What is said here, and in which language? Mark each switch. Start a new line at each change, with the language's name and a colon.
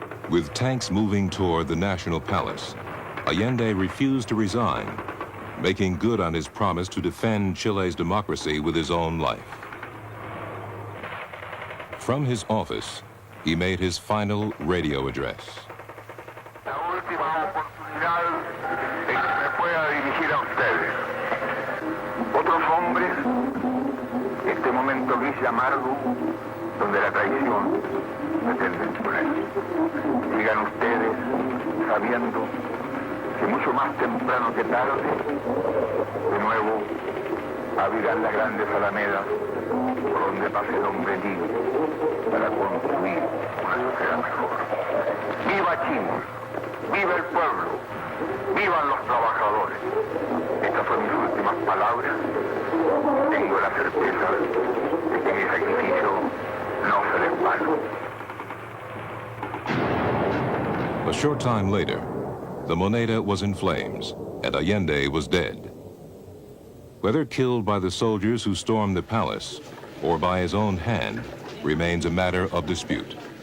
English: With tanks moving toward the National Palace, Allende refused to resign, making good on his promise to defend Chile's democracy with his own life. From his office, he made his final radio address.
Spanish: La última oportunidad en que me pueda dirigir a ustedes. Otros hombres, este momento gris y amargo, donde la traición pretende imponer. Sigan ustedes sabiendo que mucho más temprano que tarde, de nuevo, abrirán las grandes alamedas por donde pase el hombre libre para construir una sociedad mejor. ¡Viva Chile! ¡Viva el pueblo! ¡Vivan los trabajadores! Estas son mis últimas palabras. Tengo la certeza de que mi sacrificio no será en vano.
English: A short time later, the Moneda was in flames and Allende was dead. Whether killed by the soldiers who stormed the palace or by his own hand remains a matter of dispute.